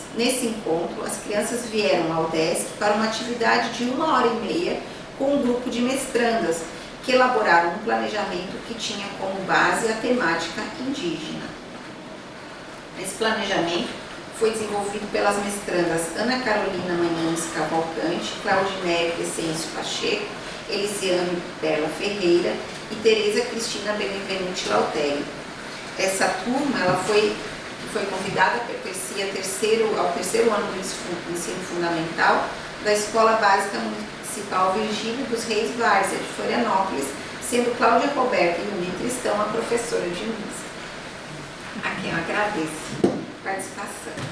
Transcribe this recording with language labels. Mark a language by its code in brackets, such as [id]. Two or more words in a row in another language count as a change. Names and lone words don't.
[pt] Nesse encontro, as crianças vieram ao UDESC para uma atividade de 1h30 com um grupo de mestrandas, que elaboraram um planejamento que tinha como base a temática indígena. Esse planejamento foi desenvolvido pelas mestrandas Ana Carolina Manhães Cavalcante, Claudinéia Crescêncio Pacheco, Elisiane Perla Ferreira e Tereza Cristina Benevenuti Lautério. Essa turma ela foi convidada, pertencia ao terceiro ano do ensino fundamental da Escola Básica Municipal Virgílio dos Reis Várzea, de Florianópolis, sendo Cláudia Roberta e Uni Tristão a professora de música, a quem eu agradeço a participação.